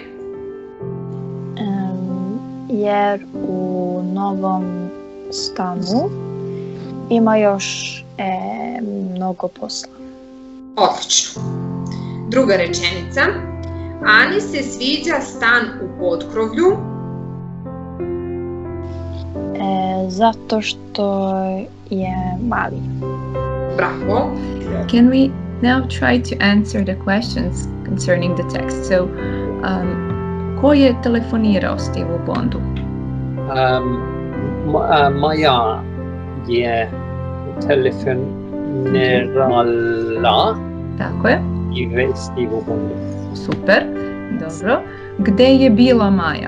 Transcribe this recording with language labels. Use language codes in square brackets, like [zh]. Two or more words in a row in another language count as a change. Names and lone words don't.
[sr] Jer u novom stanu ima još mnogo posla. Odlično. Druga rečenica. Ani se sviđa stan u potkrovlju. Zato što je mali. Bravo. [en] Can we now try to answer the questions concerning the text? So, [sr] ko je telefonirao Steveu Bondu? Maja je telefonirala. Tako je. I Steveu Bondu. Super, dobro. Gde je bila Maja?